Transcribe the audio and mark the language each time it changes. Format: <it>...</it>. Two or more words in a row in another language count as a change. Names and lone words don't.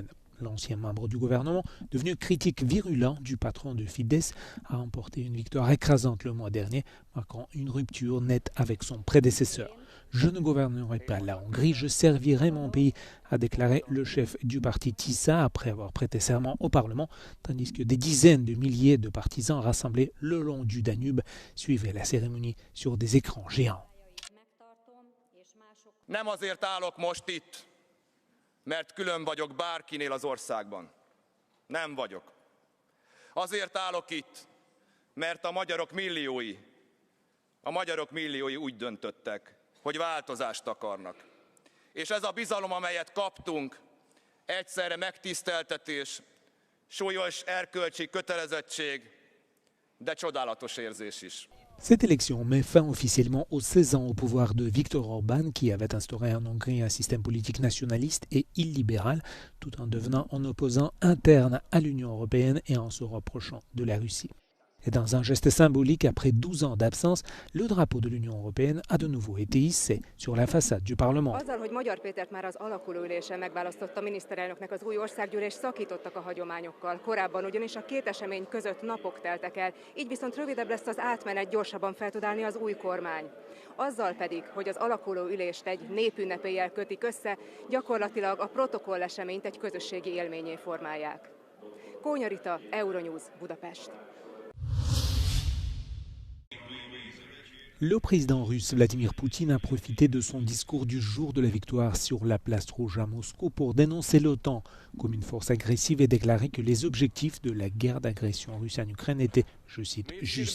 <fr>L'ancien membre du gouvernement, devenu critique virulent du patron de Fidesz, a remporté une victoire écrasante le mois dernier, marquant une rupture nette avec son prédécesseur. « Je ne gouvernerai pas la Hongrie, je servirai mon pays », a déclaré le chef du parti TISA après avoir prêté serment au Parlement, tandis que des dizaines de milliers de partisans rassemblés le long du Danube suivaient la cérémonie sur des écrans géants.</fr> <hu>Nem azért állok most itt, mert külön vagyok bárkinél az országban. Nem vagyok. Azért állok itt, mert a magyarok milliói úgy döntöttek, hogy változást akarnak. És ez a bizalom, amelyet kaptunk, egyszerre megtiszteltetés, súlyos erkölcsi kötelezettség, de csodálatos érzés is.</hu> <fr>Cette élection met fin officiellement aux 16 ans au pouvoir de Viktor Orban, qui avait instauré en Hongrie un système politique nationaliste et illibéral, tout en devenant un opposant interne à l'Union européenne et en se rapprochant de la Russie. Et dans un geste symbolique, après 12 ans d'absence, le drapeau de l'Union européenne a de nouveau été hissé sur la façade du Parlement.</fr> <hu>Azzal, hogy Magyar Pétert már az alakuló ülésen megválasztotta miniszterelnöknek, az új országgyűlés szakítottak a hagyományokkal. Korábban ugyanis a két esemény között napok teltek el, így viszont rövidebb lesz az átmenet, gyorsabban fel tud állni az új kormány. Azzal pedig, hogy az alakuló ülést egy népünnepéllyel kötik össze, gyakorlatilag a protokolleseményt egy közösségi élménnyé formálják. Kónya Rita, Euronews, Budapest.</hu> <fr>Le président russe Vladimir Poutine a profité de son discours du jour de la victoire sur la place rouge à Moscou pour dénoncer l'OTAN comme une force agressive et déclarer que les objectifs de la guerre d'agression russe en Ukraine étaient, je cite, justes.</fr>